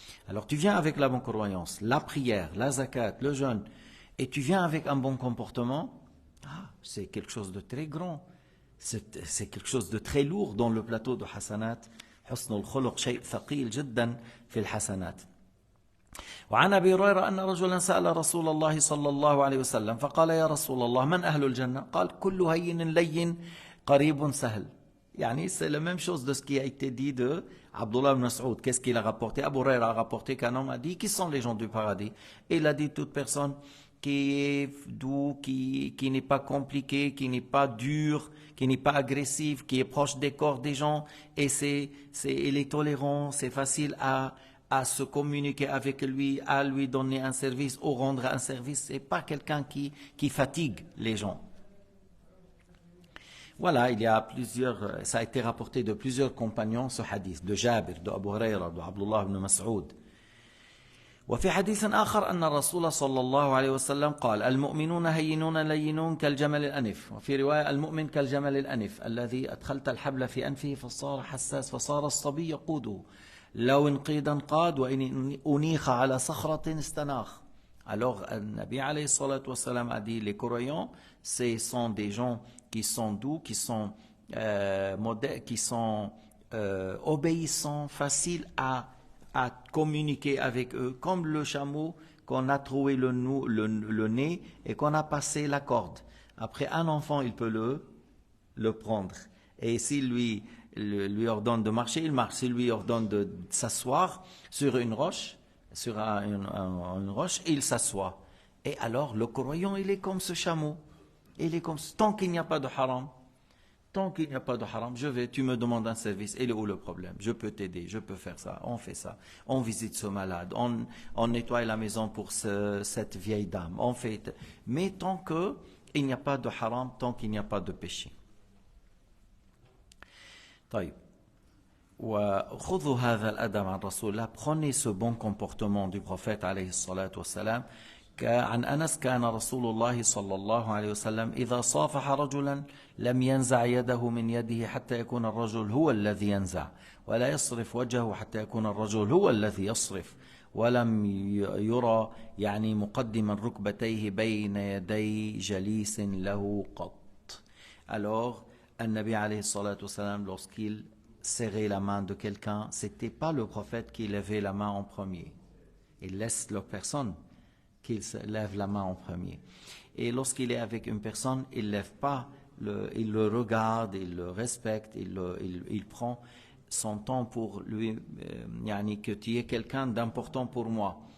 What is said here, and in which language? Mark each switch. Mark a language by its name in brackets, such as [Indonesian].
[French] Alors, tu viens avec la bonne croyance, la prière, la zakat, le jeûne, et tu viens avec un bon comportement. C'est quelque chose de très grand. C'est quelque chose de très lourd dans le plateau de Hasanat. [Arabic] حسن الخلق شيء ثقيل جدا في الحسنات. وعن أبي هريرة أن رجلا سأل رسول الله صلى الله عليه وسلم فقال يا رسول الله من أهل الجنة قال كل هين لين قريب سهل. [French] Yani c'est la même chose de ce qui a été dit de Abdullah ibn Mas'ud. Qu'est-ce qu'il a rapporté? Abu Huraira a rapporté qu'un homme a dit qui sont les gens du paradis? Et il a dit toute personne qui est doux, qui n'est pas compliqué, qui n'est pas dur, qui n'est pas agressif, qui est proche des corps des gens, et il est tolérant, c'est facile à se communiquer avec lui, à lui donner un service ou rendre un service. C'est pas quelqu'un qui fatigue les gens. Voilà, il y a plusieurs, ça a été rapporté de plusieurs compagnons ce hadith, de Jabir, de Abu Huraira, de Abdullah ibn Mas'ud. [Arabic] وفي حديث آخر أن الرسول صلى الله عليه وسلم قال المؤمنون هينون لينون كالجمل الأنف. وفي رواية المؤمن كالجمل الأنف الذي أدخلت الحبل في أنفه فصار حساس فصار الصبي يقوده لو انقيدا قاد وإن أنيخ على صخرة استناخ. [French] Alors, Nabi [Arabic] alayhi salatu wassalam [French] a dit les croyants, ce sont des gens qui sont doux, qui sont modèles, qui sont obéissants, faciles à communiquer avec eux, comme le chameau qu'on a trouvé le nez et qu'on a passé la corde. Après, un enfant, il peut le prendre. Et s'il lui ordonne de marcher, il marche. S'il lui ordonne de s'asseoir sur une roche, une roche, il s'assoit. Et alors, le croyant, il est comme ce chameau. Il est comme tant qu'il n'y a pas de haram. Tant qu'il n'y a pas de haram, tu me demandes un service, il est où le problème? Je peux t'aider, je peux faire ça, on fait ça. On visite ce malade, on nettoie la maison pour cette vieille dame. Mais tant qu'il n'y a pas de haram, tant qu'il n'y a pas de péché. [Arabic] طيب. وخذوا هذا الأدب عن رسول الله. [French] Prenez ce bon comportement du prophète [Arabic] عليه الصلاة والسلام. عن أنس كان رسول الله صلى الله عليه وسلم إذا صافح رجلا لم ينزع يده من يده حتى يكون الرجل هو الذي ينزع ولا يصرف وجهه حتى يكون الرجل هو الذي يصرف ولم يرى يعني مقدما ركبتيه بين يدي جليس له قط. [French] Alors, [Arabic] النبي عليه الصلاة والسلام, [French] lorsqu'il serrait la main de quelqu'un, c'était pas le prophète qui levait la main en premier. Il laisse la personne qu'il se lève la main en premier. Et lorsqu'il est avec une personne, il ne lève pas, il le regarde, il le respecte, il prend son temps pour lui, que tu es quelqu'un d'important pour moi.